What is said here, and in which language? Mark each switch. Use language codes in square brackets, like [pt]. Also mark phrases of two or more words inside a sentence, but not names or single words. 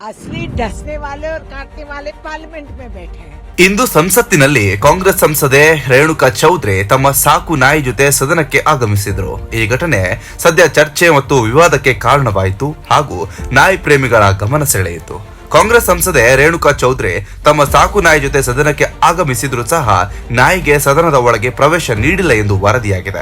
[hi] असली डसने वाले और काटने वाले पार्लियामेंट में बैठे हैं। [kn] ಇಂದು ಸಂಸತ್ತಿನಲ್ಲಿ ಕಾಂಗ್ರೆಸ್ ಸಂಸದೆ ರೇಣುಕಾ ಚೌಧರಿ ತಮ್ಮ ಸಾಕು ನಾಯಿ ಜೊತೆ ಸದನಕ್ಕೆ ಆಗಮಿಸಿದ್ರು. ಈ ಘಟನೆ ಸದ್ಯ ಚರ್ಚೆ ಮತ್ತು ವಿವಾದಕ್ಕೆ ಕಾರಣವಾಯಿತು ಹಾಗೂ ನಾಯಿ ಪ್ರೇಮಿಗಳ ಗಮನ ಸೆಳೆಯಿತು. ಕಾಂಗ್ರೆಸ್ ಸಂಸದೆ ರೇಣುಕಾ ಚೌಧರಿ ತಮ್ಮ ಸಾಕು ನಾಯಿ ಜೊತೆ ಸದನಕ್ಕೆ ಆಗಮಿಸಿದ್ರು ಸಹ ನಾಯಿಗೆ ಸದನದ ಒಳಗೆ ಪ್ರವೇಶ ನೀಡಿಲ್ಲ ಎಂದು ವರದಿಯಾಗಿದೆ.